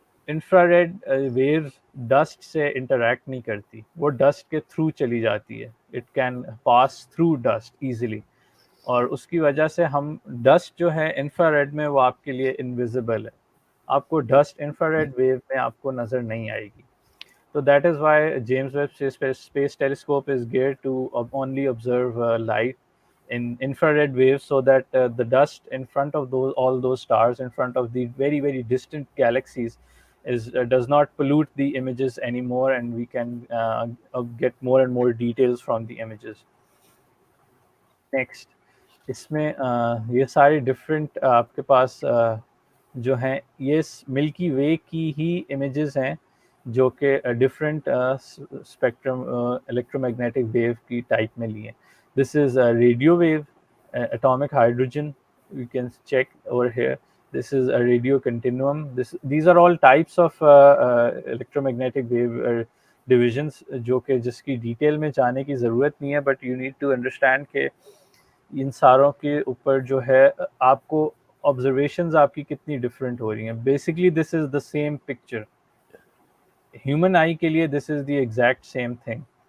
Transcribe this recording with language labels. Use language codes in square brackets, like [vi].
[hi] Infrared waves dust से interact नहीं करती, वो डस्ट के थ्रू चली जाती है, [en] it can pass through dust easily, [hi] और उसकी वजह से हम डस्ट जो है इंफ्रारेड में वो आपके लिए इनविजिबल है, आपको डस्ट इंफ्रारेड वेव में आपको नज़र नहीं आएगी. [en] So that is why James Webb Space Telescope is geared to only observe light in infrared waves, so that the dust in front of those all those stars, in front of the very distant galaxies, is does not pollute the images anymore, and we can get more and more details from the images. [hi] Next, इसमें ये सारे different आपके पास जो हैं ये milky वे की ही images हैं, जो कि डिफरेंट स्पेक्ट्रम इलेक्ट्रोमैग्नेटिक वेव की टाइप में लिए. [en] This is radio wave, atomic hydrogen, you can check over here. This is a radio continuum. These are all types of electromagnetic wave divisions, [hi] जो कि जिसकी डिटेल में जाने की ज़रूरत नहीं है, [en] but you need to understand [hi] कि इन सारों के ऊपर जो है आपको ऑब्जर्वेशंस आपकी कितनी डिफरेंट हो रही हैं. [en] Basically this is the same picture. Human eye [hi] के लिए [en] This is the exact same thing.